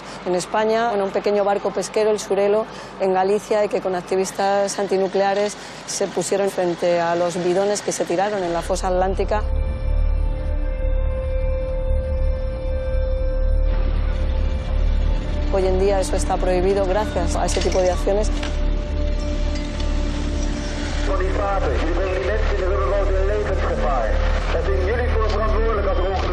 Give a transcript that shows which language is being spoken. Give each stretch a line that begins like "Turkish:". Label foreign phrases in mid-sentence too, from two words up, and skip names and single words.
Spanish: En España, en un pequeño barco pesquero, el Surelo, en Galicia, y que con activistas antinucleares se pusieron frente a los bidones que se tiraron en la fosa atlántica. Hoy en día eso está prohibido gracias a ese tipo de acciones.
Dutch: Jullie praten, jullie brengen die mensen in de wereld in levensgevaar. Het zijn jullie voor verantwoordelijk als